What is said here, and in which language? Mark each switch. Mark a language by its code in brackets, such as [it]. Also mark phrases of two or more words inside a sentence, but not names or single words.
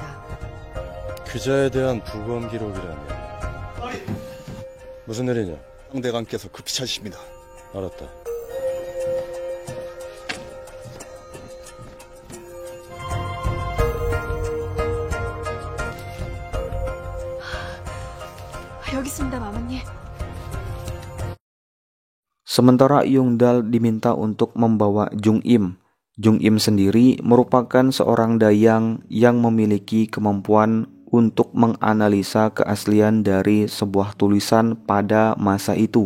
[ko] 그자에 대한 부검 기록이라면 무슨 일이냐? 상대관께서 급히 찾으십니다. 알았다. 여기 있습니다, 마마님. [id] Sementara Yong-dal diminta untuk membawa Jung Im. Jung Im sendiri merupakan seorang dayang yang memiliki kemampuan untuk menganalisa keaslian dari sebuah tulisan pada masa itu.